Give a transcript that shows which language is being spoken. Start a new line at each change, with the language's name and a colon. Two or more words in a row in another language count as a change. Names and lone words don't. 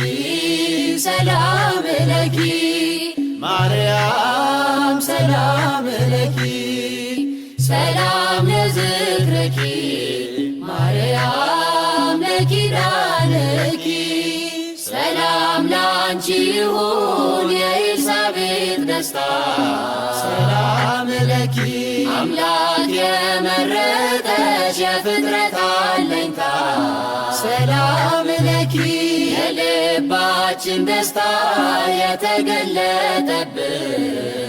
Geez: ሰላም ለኪ ማርያም ሰላም ለኪ ሰላም ለዝክረኪ ማርያም ለኪዳነኪ
Amharic: ሰላም ላንቺ ይሁን የኤልሳቤጥ ደስታ
Geez: ሰላም ለኪ
Amharic: አምላክ የመረጠሽ የፍጥረት አለኝታ
Geez: ሰላም ለኪ
Amharic: የልባችን ደስታ የተገለጠብሽ